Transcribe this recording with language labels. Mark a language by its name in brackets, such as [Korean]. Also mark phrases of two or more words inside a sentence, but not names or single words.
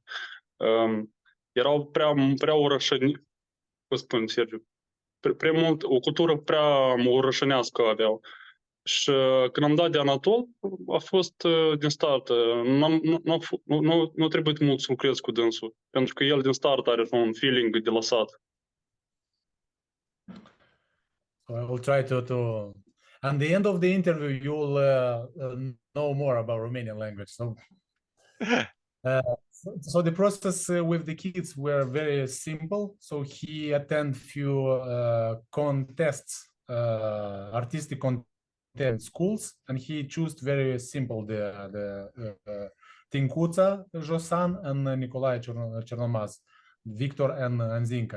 [Romanian] Erau prea orășăni, cum spun, Sergiu, prea mult, o cultură prea orășănească aveau. Și când am dat de Anatol, a fost din start. Nu trebuie mult să lucrez cu dânsul, pentru că el din start are un feeling de lăsat. [English] So I will try to at the end of the interview, you'll know more about Romanian language. So the process with the kids were very simple. So he attended few contests, artistic content schools, and he chose very simple the Tincuța Josan and Nicolae Cernomaz, Victor and Zinca.